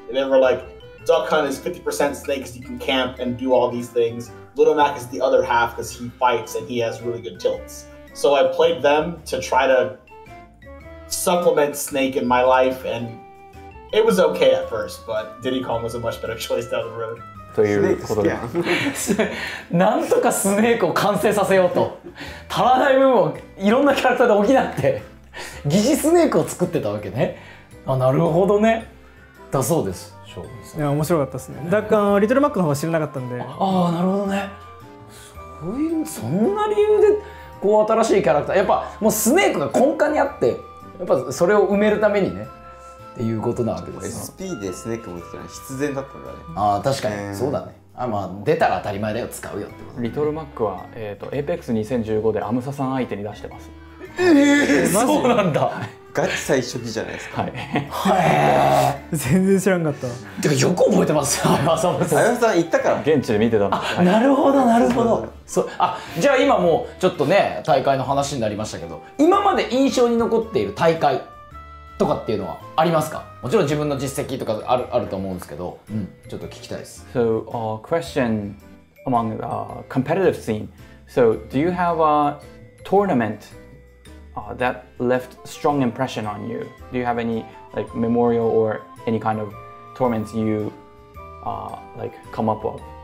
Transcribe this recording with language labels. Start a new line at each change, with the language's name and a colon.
English: They were like, Duck Hunt is 50% Snake because he can camp and do all these things. Little Mac is the other half because he fights and he has really good tilts. So I played them to try to supplement Snake in my life, and it was okay at first, but Diddy Kong was a much better choice down the road.
Japanese: ということで、なんとかスネークを完成させようと、足らない部分をいろんなキャラクターで補って疑似スネークを作ってたわけね。あ、なるほどね。だそうです。いや面白かったですね。リトルマックの方は知らなかったんで。ああ、なるほどね。そんな理由でこう新しいキャラクター、やっぱもうスネークが根幹にあって、やっぱそれを埋めるためにねっていうことなわけです。 SP でスネーク持ってたのは必然だったんだね。ああ、確かにそうだね。あ、まあ出たら当たり前だよ、使うよってこと。リトルマックはAPEX2015 でアムサさん相手に出してます。そうなんだ。ガチ最初期じゃないですか。はい。全然知らんかった。てかよく覚えてますよ、浅村さん。あやさん行ったから。現地で見てたんで。あ、なるほどなるほど。そう、あ、じゃあ今もうちょっとね大会の話になりましたけど、今まで印象に残っている大会とかっていうのはありますか？もちろん自分の実績とかあると思うんですけど、ちょっと聞きたいです。
English: So, question among the competitive scene. So, do you have a tournament?That left strong impression on you? Do you have any like memorial or any kind of tournaments you like come up with?